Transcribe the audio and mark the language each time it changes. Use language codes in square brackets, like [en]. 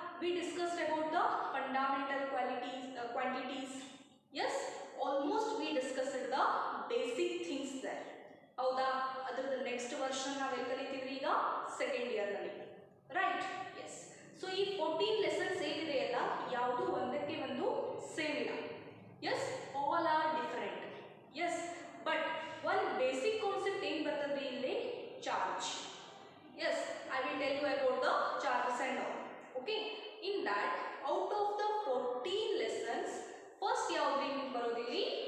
[en] we discussed about the fundamental quantities. yes, almost we discussed the basic things there. [kn] ಹೌದಾ? ಅದರ next version ನಾವು ಎಲ್ಲಿ ಕಲಿತೀವಿ ಈಗ ಸೆಕೆಂಡ್ ಇಯರ್ ನಲ್ಲಿ. ರೈಟ್? ಎಸ್. ಸೊ ಈ 14 ಲೆಸನ್ಸ್ ಏನಿದೆಯಲ್ಲ ಯಾವುದು ಒಂದಕ್ಕೆ ಒಂದು ಸೇಮ್ ಇಲ್ಲ. [en] yes, all are different. yes, but one basic concept [kn] ಏನು ಬರ್ತದೆ ಇಲ್ಲಿ? [en] charge. yes, I will tell you about the charges and all. okay, in that out of the 14 lessons first [kn] ಯಾವುದು ನಿಮಗೆ ಬರೋದಿಲ್ಲಿ?